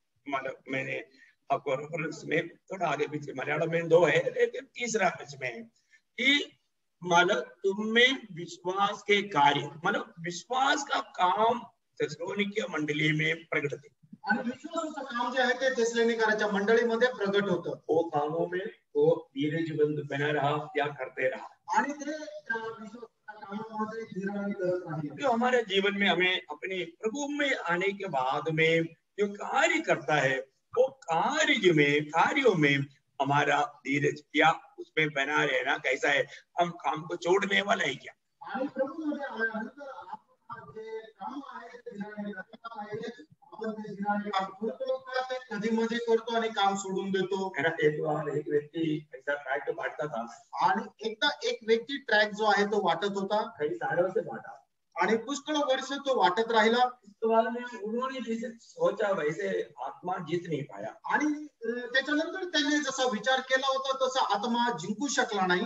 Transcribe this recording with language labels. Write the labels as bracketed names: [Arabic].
[Hindi] मतलब मैंने आपको रेफरेंस में थोड़ा आगे पीछे मलयालम में 2 है लेकिन 3 वचन में है कि मतलब तुम में विश्वास के कार्य, मतलब विश्वास का काम थिस्सलुनीकिया मंडली में प्रकट थे। [Marathi] आणि विश्वासाचं काम जे आहे ते थिस्सलुनीकराच्या मंडळीमध्ये प्रकट होतं। [Hindi] वो कामों में वो धीरज बंद बना रहा या करते रहा, [Marathi] आणि ते विश्वासाच्या कामामध्ये धीराने करत राहिले। [Hindi] जो हमारे जीवन में हमें अपने प्रभु में आने के बाद में जो कार्य करता है वो कार्यों में हमारा धीरज या उसमें बना रहना कैसा है? हम काम को छोड़ने वाला है क्या? [Marathi] आणि प्रभूमध्ये आल्यानंतर आपण जे काम आहे ते धीराने करता पाहिजे. आपण ते धीराने काम करतो का ते कधी मध्ये करतो आणि काम सोडून देतो. [Hindi] है ना? एक बार एक व्यक्ति ऐसा ट्रैक बांटता था [Marathi] आणि एकदा एक व्यक्ती ट्रॅक जो आहे तो वाटत होता. [Hindi] कई सालों से बांटा [Marathi] आणि पुष्कळ वर्ष तो वाटत राहिला. [Hindi] उसके बाद में उन्होंने जैसे सोचा वैसे आत्मा जीत नहीं पाया. [Marathi] आणि त्याच्यानंतर त्याने जसा विचार केला होता तसा आत्मा जिंकू शकला नाही.